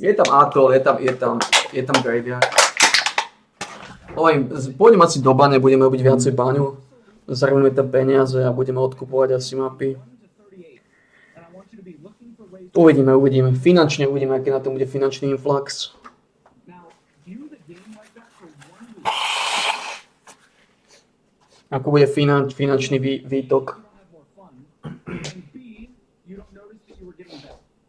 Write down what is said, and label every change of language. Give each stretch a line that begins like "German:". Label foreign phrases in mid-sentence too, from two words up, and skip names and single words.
Slovak: Je tam atol, je tam graveyard. Hovorím, pôjdem asi do bane, budeme robiť viacej baňu. Zarobíme tam peniaze a budeme odkupovať asi mapy.
English: 1 to 38, and I want you to be looking for ways.
Slovak: Uvidíme. Finančne uvidíme, aký na tom bude finančný influx.
English: Now, view the game like that for 1 week.
Slovak: Ako bude finančný výtok.
English: You don't have more fun, and B, you don't notice that you were getting better.